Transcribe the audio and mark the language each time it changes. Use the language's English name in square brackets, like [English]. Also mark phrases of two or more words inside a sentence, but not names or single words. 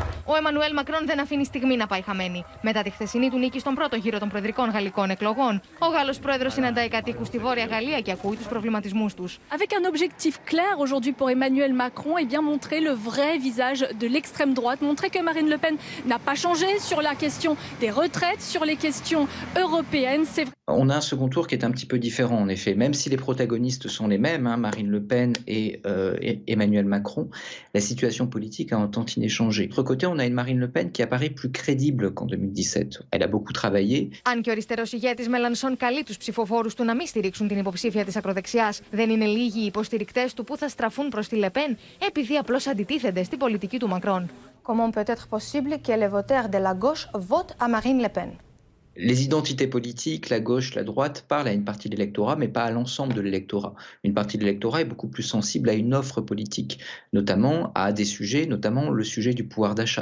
[Greek] Ο Εμμανουέλ Μακρόν δεν αφήνει στιγμή να πάει χαμένη. Μετά τη χθεσινή του νίκη στον πρώτο γύρο των προεδρικών γαλλικών εκλογών, ο Γάλλος πρόεδρος συναντάει κατοίκους στη Βόρεια Γαλλία και ακούει τους προβληματισμούς τους. [French] Avec un objectif clair aujourd'hui pour Emmanuel Macron, et bien montrer le vrai visage de l'extrême droite, montrer que Marine Le Pen n'a pas changé sur la question des retraites, sur les questions européennes. C'est vrai. On a un second tour qui est un petit peu différent, en effet. Même si les protagonistes sont les mêmes, Marine Le Pen et Emmanuel Macron, la situation politique a un tantinet changé. De l'autre côté, on a une Marine Le Pen qui apparaît plus crédible qu'en 2017. Elle a beaucoup travaillé. [Greek] Αν και ο αριστερός ηγέτης Μελανσόν καλεί τους ψηφοφόρους του να μην στηρίξουν την υποψήφια της ακροδεξιάς, δεν είναι λίγοι οι υποστηρικτές του που θα στραφούν προς τη Λεπέν επειδή απλώς αντιτίθενται στην πολιτική του Μακρόν. [French] Comment peut être possible que les voteurs de la gauche votent à Marine Le Pen? Les identités politiques, la gauche, la droite, parlent à une partie de l'électorat, mais pas à l'ensemble de l'électorat. Une partie de l'électorat est beaucoup plus sensible à une offre politique, notamment à des sujets, notamment le sujet du pouvoir d'achat.